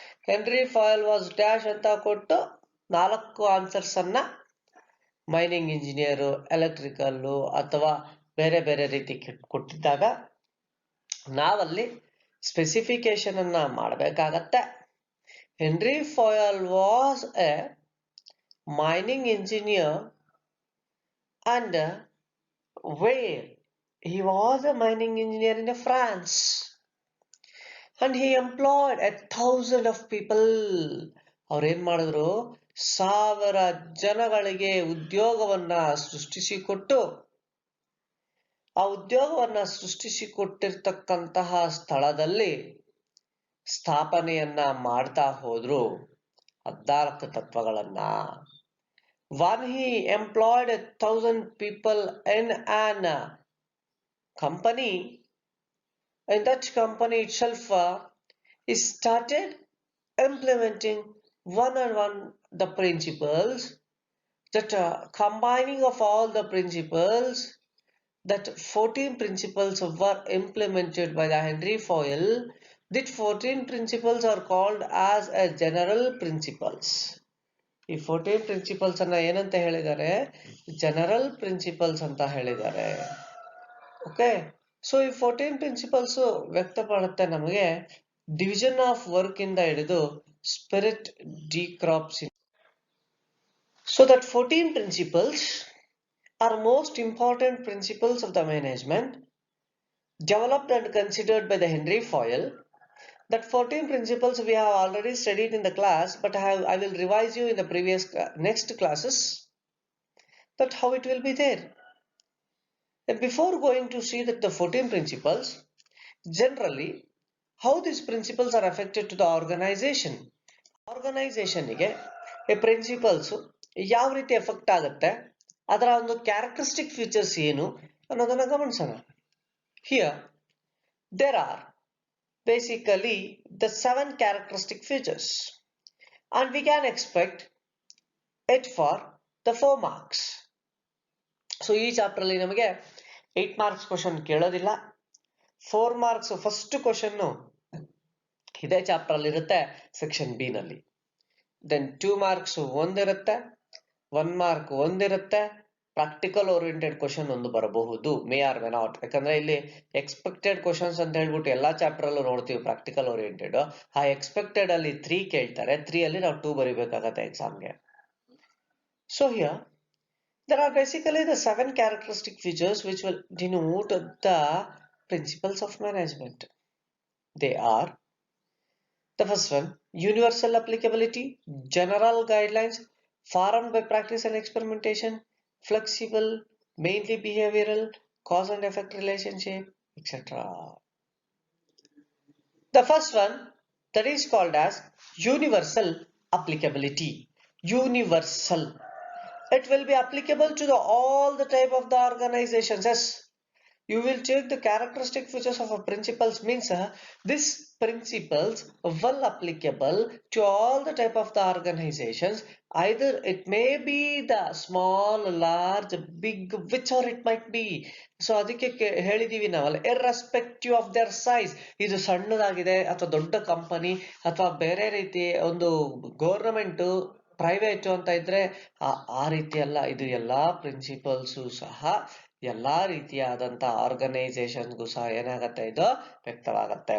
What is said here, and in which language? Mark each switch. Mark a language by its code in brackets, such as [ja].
[en] Henry Fayol was dash [kn] ಅಂತ ಕೊಟ್ಟು 4 answers ಅನ್ನ ಮೈನಿಂಗ್ ಇಂಜಿನಿಯರ್, ಎಲೆಕ್ಟ್ರಿಕಲ್ ಅಥವಾ ಬೇರೆ ಬೇರೆ ರೀತಿ ಕೊಟ್ಟಿದ್ದಾಗ ನಾವಲ್ಲಿ ಸ್ಪೆಸಿಫಿಕೇಶನ್ ಅನ್ನ ಮಾಡಬೇಕಾಗತ್ತೆ. [en] Henry Fayol was a mining engineer, and where he was a mining engineer in France, and he employed 1,000 of people. [kn] ಅವ್ರು ಏನ್ ಮಾಡಿದ್ರು, 1000 ಜನಗಳಿಗೆ ಉದ್ಯೋಗವನ್ನ ಸೃಷ್ಟಿಸಿಕೊಟ್ಟು ಆ ಉದ್ಯೋಗವನ್ನ ಸೃಷ್ಟಿಸಿಕೊಟ್ಟಿರ್ತಕ್ಕಂತಹ ಸ್ಥಳದಲ್ಲಿ ಸ್ಥಾಪನೆಯನ್ನ ಮಾಡ್ತಾ ಹೋದ್ರು 14 ತತ್ವಗಳನ್ನ. [en] When he employed 1000 people in an company, in that company itself, he started implementing one and one the principles, that combining of all the principles, that 14 principles were implemented by the Henry Foyle. These 14 principles are called as a general principles. [kn] ಈ 14 principles ಅನ್ನ ಏನಂತ ಹೇಳಿದ್ದಾರೆ? General principles ಅಂತ ಹೇಳಿದ್ದಾರೆ. Okay, so ಈ 14 principles ವ್ಯಕ್ತಪಡುತ್ತೆ ನಮಗೆ division of work ಇಂದ ಹಿಡಿದು spirit ಡಿಕ್ರಾಪ್ಸ್. [en] So that 14 principles are most important principles of the management developed and considered by the Henry Foyle. That 14 principles we have already studied in the class, but I will revise you in the previous next classes that how it will be there. And before going to see that the 14 principles, generally how these principles are affected to the organization. [kn] Organization ಗೆ ಈ principles ಯಾವ ರೀತಿ effect ಆಗುತ್ತೆ, ಅದರ ಒಂದು characteristic features ಏನು ಅನ್ನೋದನ್ನ ಗಮನಿಸೋಣ. [en] Here there are basically the 7 characteristic features, and we can expect it for the 4 marks. [kn] So ಈ ಚಾಪ್ಟರ್ ಅಲ್ಲಿ ನಮಗೆ 8 marks ಕ್ವಶನ್ ಕೇಳೋದಿಲ್ಲ. 4 marks ಫಸ್ಟ್ ಕ್ವಶನ್ ಇದೇ ಚಾಪ್ಟರ್ ಅಲ್ಲಿ ಇರುತ್ತೆ, ಸೆಕ್ಷನ್ ಬಿ ನಲ್ಲಿ. Then 2 marks ಒಂದಿರುತ್ತೆ, 1 mark ಒಂದಿರುತ್ತೆ. Practical oriented question ಒಂದು ಬರಬಹುದು, [en] May or may not. [kn] ಯಾಕಂದ್ರೆ ಇಲ್ಲಿ ಎಕ್ಸ್ಪೆಕ್ಟೆಡ್ ಕ್ವಶನ್ಸ್ ಅಂತ ಹೇಳ್ಬಿಟ್ಟು ಎಲ್ಲಾ ಚಾಪ್ಟರ್ ಅಲ್ಲೂ ನೋಡ್ತೀವಿ ಪ್ರಾಕ್ಟಿಕಲ್ ಓರಿಯೆಂಟೆಡ್. ಆ ಎಕ್ಸ್ಪೆಕ್ಟೆಡ್ ಅಲ್ಲಿ 3 ಕೇಳ್ತಾರೆ, 3 ಅಲ್ಲಿ ನಾವು 2 ಬರೀಬೇಕಾಗತ್ತೆ ಎಕ್ಸಾಮ್ಗೆ. [en] So here there are basically the 7 characteristic features which will denote the principles of management. They are: the first one, universal applicability, general guidelines formed by practice and experimentation, flexible, mainly behavioral, cause and effect relationship, etc. The first one, that is called as universal applicability. Universal, it will be applicable to all the type of the organizations. Yes, you will take the characteristic features of a principles, means this principles will applicable to all the type of the organizations. Either it may be the small, large, big, whichever it might be. So [kn] ಅದಕ್ಕೆ ಹೇಳಿದೀವಿ ನಾವಲ್ಲ, [en] irrespective of their size. [kn] ಇದು ಸಣ್ಣದಾಗಿದೆ ಅಥವಾ ದೊಡ್ಡ company ಅಥವಾ ಬೇರೆ ರೀತಿ ಒಂದು government private ಅಂತ ಇದ್ರೆ ಆ ರೀತಿ ಅಲ್ಲ. ಇದು ಎಲ್ಲಾ ಪ್ರಿನ್ಸಿಪಲ್ಸ್ ಸಹ ಎಲ್ಲಾ ರೀತಿಯಾದಂತ ಆರ್ಗನೈಸೇಷನ್ಗೂ ಸಹ ಏನಾಗತ್ತೆ, ಇದು ವ್ಯಕ್ತವಾಗತ್ತೆ.